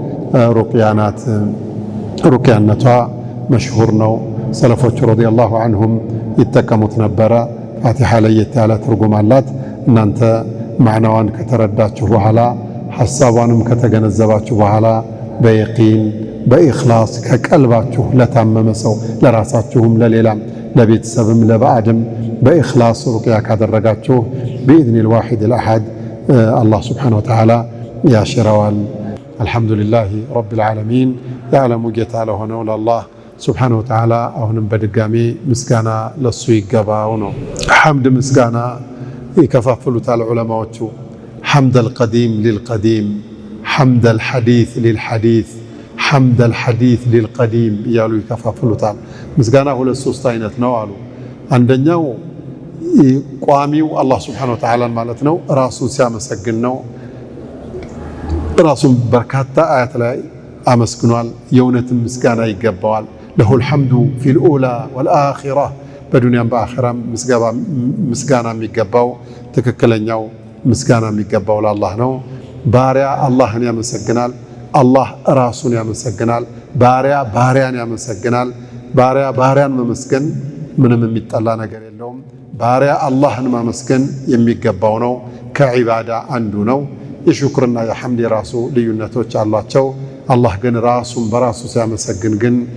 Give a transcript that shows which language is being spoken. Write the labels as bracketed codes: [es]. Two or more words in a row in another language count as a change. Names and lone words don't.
[am] ሩቅያነቷ መሽሁር ነው። ሰለፎቹ [ar] رضي الله عنهم [am] ይጠቀሙት ነበረ። ፋቲሃ ለየት ያለ ትርጉም አላት። እናንተ ማዕናዋን ከተረዳችሁ በኋላ ሐሳቧንም ከተገነዘባችሁ በኋላ በየቂን በኢኽላስ ከቀልባችሁ ለታመመ ሰው ለራሳችሁም ለሌላም ለቤተሰብም ለባዕድም በኢኽላስ ሩቅያ ካደረጋችሁ [ar] بإذن الواحد الأحد الله سبحانه [am] وتعالى ያሽረዋል። [ar] الحمد لله رب العالمين [am] የዓለሙ ጌታ ለሆነው ለአላህ [ar] سبحانه وتعالى [am] አሁንም በድጋሚ ምስጋና ለሱ ይገባው ነው። ሐምድ ምስጋና ይከፋፍሉታል ዑለማዎቹ። [ar] حمد القديم للقديم፣ حمد الحادث للحادث፣ حمد الحادث للقديم [am] እያሉ ይከፋፍሉታል። ምስጋና ሁለት ሶስት አይነት ነው አሉ። አንደኛው ቋሚው አላህ [ar] سبحانه وتعالى [am] ማለት ነው ራሱን ሲያመሰግን ነው። ራሱን በርካታ አያት ላይ አመስግኗል። የእውነትም ምስጋና ይገባዋል። [ar] له الحمد في الأولى والآخرة [am] በዱንያም በአኺራም ምስጋና የሚገባው ትክክለኛው ምስጋና የሚገባው ለአላህ ነው። ባሪያ አላህን ያመሰግናል፣ አላህ ራሱን ያመሰግናል። ባሪያ ባሪያን ያመሰግናል። ባሪያ ባሪያን መመስገን ምንም የሚጠላ ነገር የለውም። ባሪያ አላህን ማመስገን የሚገባው ነው። ከዒባዳ አንዱ ነው። የሹክርና የሐምድ የራሱ ልዩነቶች አሏቸው። አላህ ግን ራሱን በራሱ ሲያመሰግን ግን